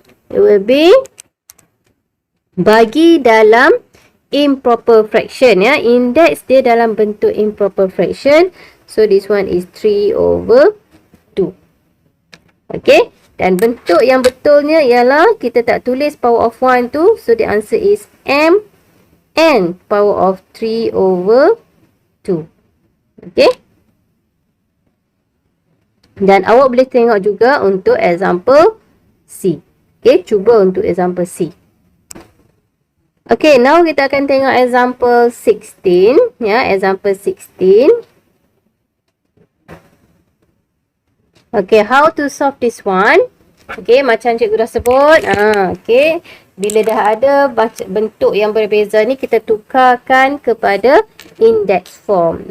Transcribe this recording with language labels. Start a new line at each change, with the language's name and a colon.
English: It will be
Malay: bagi dalam
English: improper fraction, ya. Index
Malay: dia dalam bentuk
English: improper fraction. So, this one is 3 over 2. Okay.
Malay: Dan bentuk yang betulnya ialah kita tak tulis power of 1 tu.
English: So, the answer is m n power of 3 over 2. Okay.
Malay: Dan awak boleh tengok juga untuk example C. Okay. Cuba untuk example C. Okay, now kita akan tengok example 16. Ya, example 16.
English: Okay, how to solve this one?
Malay: Okay, macam cikgu dah sebut. Okay, bila dah ada bentuk yang berbeza ni, kita tukarkan kepada index form.